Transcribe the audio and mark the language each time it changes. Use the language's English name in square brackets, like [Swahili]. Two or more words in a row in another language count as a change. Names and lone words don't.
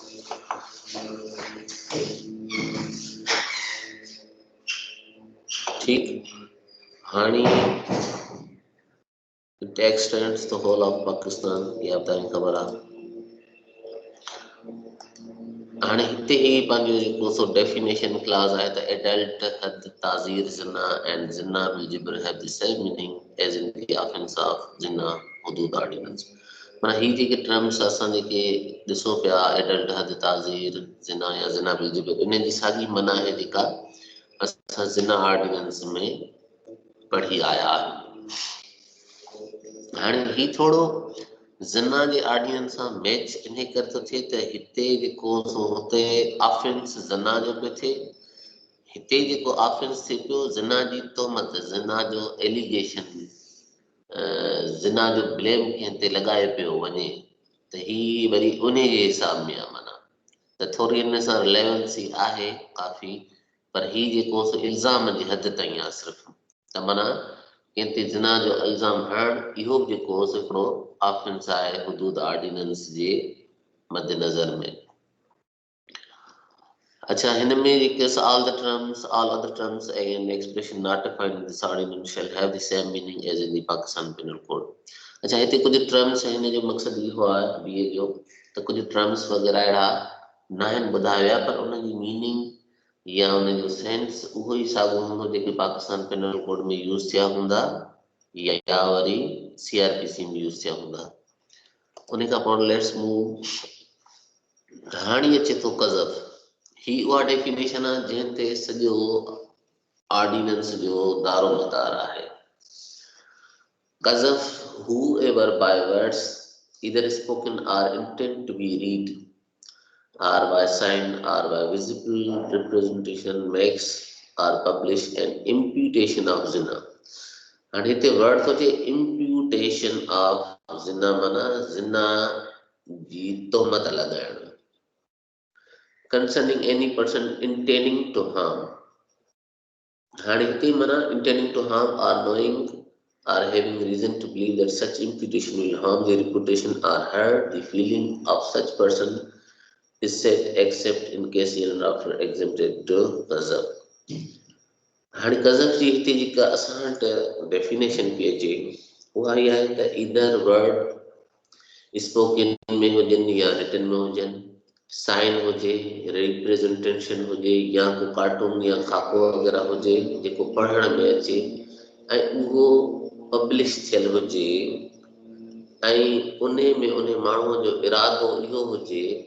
[Sindhi] ठीक हानी [English] it extends the whole of Pakistan, [Sindhi] ये अब तक खबर आ हाणे हिते ही पंहिंजो जेको सो [English] definition clause [Sindhi] आहे त [English] adult hadd tazir zina and zina bil jabr have the same meaning as in the offence of Zina Hudood Ordinance [Sindhi] माना ही जेके टर्म्स असां जेके ॾिसो पिया एडल्ट हद ताज़ीर जिना या जिना बिल जिब्र इन जी साॻी माना आहे जेका असां जिना ऑर्डिनेंस में पढ़ी आया आहियूं हाणे ही थोड़ो जिना जे ऑर्डिनेंस सां मैच इन करे थो थिए त हिते जेको सो हुते ऑफेंस जिना जो पियो थिए हिते जेको ऑफेंस थिए पियो जिना जी तोहमत जिना जो एलिगेशन जिना जो ब्लेम कंहिं ते लॻाए पियो वञे त ही वरी उन जे हिसाब में आहे माना त थोरी इन सां रिलेवेंसी आहे काफ़ी पर ही जेको सो इल्ज़ाम जी हद ताईं आहे सिर्फ़ु त माना कंहिं ते जिना जो इल्ज़ाम हणणु इहो बि जेको हिकिड़ो ऑफेंस आहे हुदूद ऑर्डिनेंस जे मद्देनज़र में अच्छा हिन में जेके [English] all other terms and expression not defined in this ordinance shall have the same meaning as in the Pakistan [Sindhi] Penal Code अच्छा हिते कुछ टर्म्स आहिनि जो मक़सद इहो आहे बीए जो त कुछ टर्म्स वग़ैरह अहिड़ा न आहिनि ॿुधाया पर उन जी मीनिंग या उन जो सेंस उहो ई साॻियो हूंदो जेके पाकिस्तान पेनल कोड में यूज़ थिया हूंदा या वरी सीआरपीसी में यूज़ थिया हूंदा उन खां पोइ [English] let's move [Sindhi] हाणे अचे थो कज़फ ही उहा डेफिनेशन आहे जंहिं ते सॼो ऑर्डिनेंस जो दारो मदार आहे [English] कज़फ whoever by words either spoken or intended to be read or by sign or by visible representation makes or publish an imputation of zina and [Sindhi] हिते वर्ड थो अचे [English] imputation of zina [Sindhi] माना zina जी तोहमत लॻाइणु [English] concerning any person intending to harm [Sindhi] हाणे हिते माना [English] intending to harm or knowing or having reason to believe that such imputation will harm the reputation or hurt the feeling of such person is said except in case hereafter exempted to [Sindhi] कज़फ हाणे कज़फ जी हिते जेका असां वटि डेफिनेशन पई अचे उहा इहा आहे त [English] either word spoken [Sindhi] में हुजनि या रिटन में हुजनि साइन हुजे रिप्रेजेंटेशन हुजे या को कार्टून या खाको वग़ैरह हुजे जेको पढ़ण में अचे ऐं उहो पब्लिश थियल हुजे ऐं उन में उन माण्हूअ जो इरादो इहो हुजे